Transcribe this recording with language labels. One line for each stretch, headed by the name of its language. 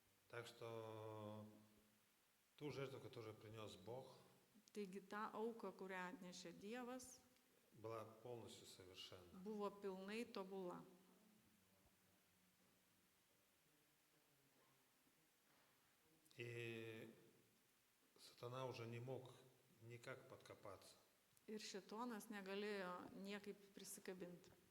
Russian: Так что ту жертву, которую принес Бог,
Lithuanian: Taigi ta auka, kurią atnešė Dievas,
Russian: была полностью совершенна.
Lithuanian: buvo pilnai tobula.
Russian: И сатана уже не мог никак подкопаться.
Lithuanian: Ir šėtonas negalėjo niekaip prisikabinti.